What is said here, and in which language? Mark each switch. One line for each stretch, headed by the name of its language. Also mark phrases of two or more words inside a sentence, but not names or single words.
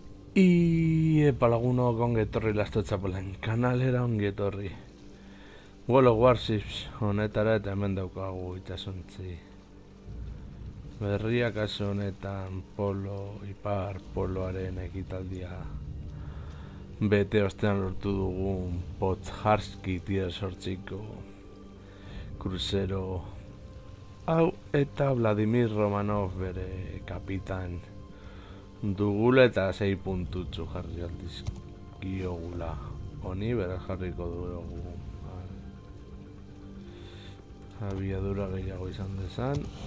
Basque: Epa lagunok ongetorri Lasto Txapolen kanalera ongetorri. World of Warships honetara eta hemen daukagu itsasontzi berria, kasu honetan ipar poloaren ekitaldia bete ostean lortu dugun Podharski tier 8ko kruzero hau eta Vladimir Romanov bere kapitan dugula eta 6 puntutxu jarri aldizkiogula honi, beraz jarriko dugu abiadura gehiago izan dezan.